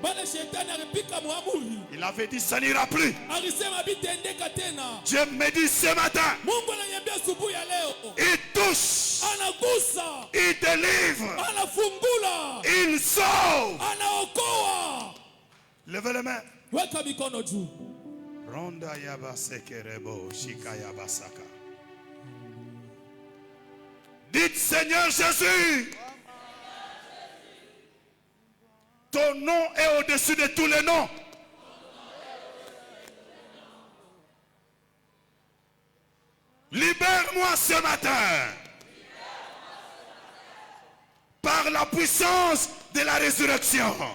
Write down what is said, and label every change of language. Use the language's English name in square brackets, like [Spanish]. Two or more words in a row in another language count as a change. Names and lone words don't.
[French] Il avait dit ça n'ira plus. Dieu me dit ce matin, il touche, il délivre, il sauve. Levez les mains. Ronda yaba sekerebo shikaya basaka. Dites Seigneur Jésus, ton nom est au-dessus de tous les noms. Libère-moi ce matin par la puissance de la résurrection.